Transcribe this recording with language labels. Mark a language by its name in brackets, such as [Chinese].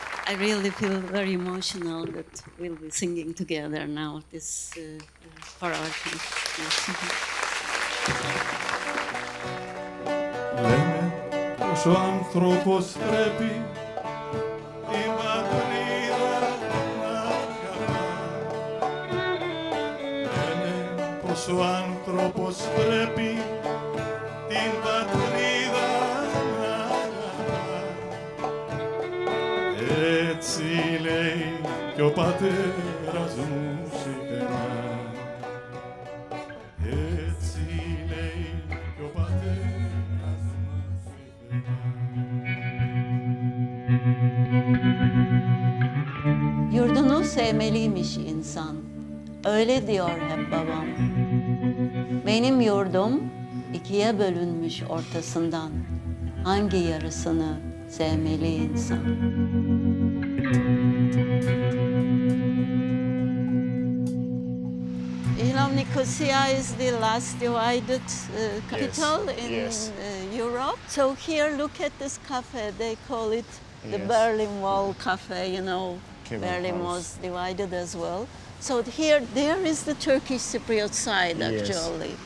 [English] I really feel very emotional that we'll be singing together now this for our country. [Greek] Λέμε πως ο άνθρωπος πρέπει την πατρίδα να αγαπά. Λέμε πως ο άνθρωπος πρέπει την πατρίδα να αγαπά. Έτσι λέει κι ο πατέρας μου συχνά. Έτσι λέει κι ο πατέρας μου συχνά. [Turkish] Yurdunu sevmeliymiş insan. Öyle diyor hep babam. Benim yurdum ikiye bölünmüş ortasından. Hangi yarısını sevmeli insan? [English] Nicosia is the last divided capital in Europe. So here, look at this cafe. They call it the Berlin Wall Cafe. You know, Berlin was divided as well. So here, there is the Turkish Cypriot side actually.